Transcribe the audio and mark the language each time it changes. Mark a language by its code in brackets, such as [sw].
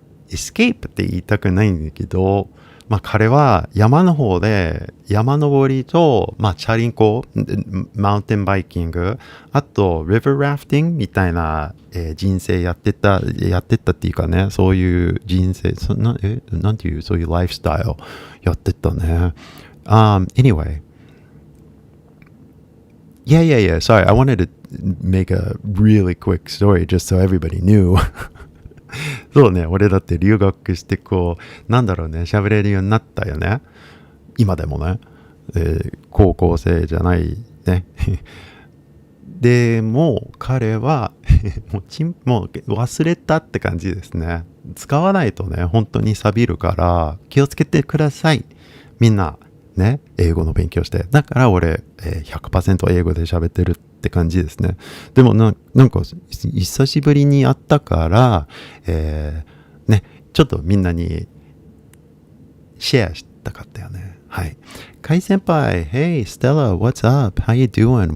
[ja] エスケープって言いたくないんだけど、彼は山の方で山登りと、チャリンコ、マウンテンバイキング、あとリバーラフティングみたいな、人生やってたっていうかね、そういう人生、なんていう、そういうライフスタイルやってたね。 [en] Anyway. Yeah. Sorry, I wanted to make a really quick story just so everybody knew. [ja] そうね、俺だって留学してなんだろうね、喋れるようになったよね。今でもね、高校生じゃないね。でも彼はもう忘れたって感じですね。使わないとね、本当に錆びるから気をつけてください。みんなね、英語の勉強して。だから俺、100% 英語で喋ってるって感じですね。でもなんか久しぶりに会ったから、ね、ちょっとみんなにシェアしたかったよね。はい。 [en] Kai senpai, hey Stella, what's up? How you doing?